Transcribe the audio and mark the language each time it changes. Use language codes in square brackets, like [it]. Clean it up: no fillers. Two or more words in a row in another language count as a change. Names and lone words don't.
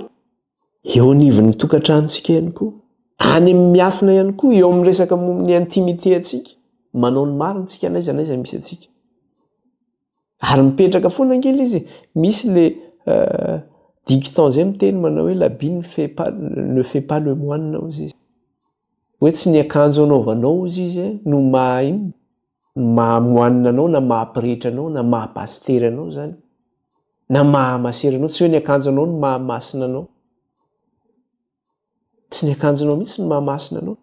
[mg] Eo anivon'ny tokantranontsika ihany koa, any amin'ny miafina ihany koa, eo amin'ny resaka momban'ny intimité antsika, manao ny marina tsika n'aiza n'aiza misy antsika. Ary mipetraka foana angely izy, misy [fr] le dicton [mg] zay miteny manao hoe [fr] l'habit ne fait pas le moine [mg] ozy izy. Hoe tsy ny akanjo anaovanao ozy izy no maha-moine anao na maha-pretra anao na maha-pastery anao zany, na maha-masera anao. Tsy hoe ny akanjo anao no maha-masina anao. Tsy ny akanjo anao mihitsy no maha-masina anao.